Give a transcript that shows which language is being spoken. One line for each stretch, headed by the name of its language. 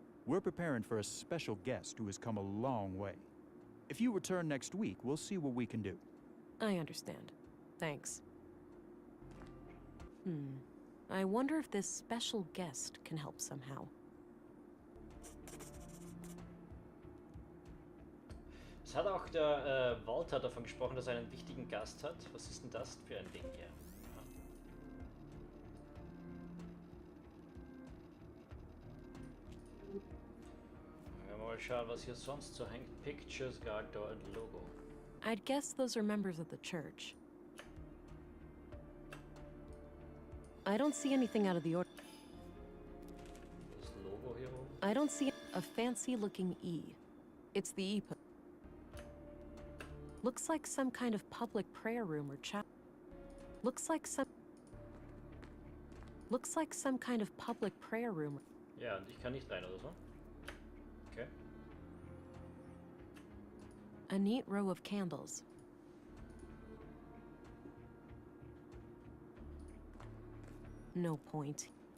English: We're preparing for a special guest who has come a long way. If you return next week, we'll see what we can do. I understand. Thanks. I wonder if this special guest can help somehow.
German: Es hat auch der Walter davon gesprochen, dass er einen wichtigen Gast hat. Was ist denn das für ein Ding hier? Mal schauen, was hier sonst so hängt.
English: Pictures, guard door and logo. I'd guess those are members of the church. I don't see anything out of the order.
German: Das Logo hier oben.
English: I don't see a fancy-looking E. It's the E. Looks like some kind of public prayer room or chapel. Looks like some kind of public prayer room.
German: Ja, und ich kann nicht rein, oder so?
English: Okay. A neat row of candles. No point.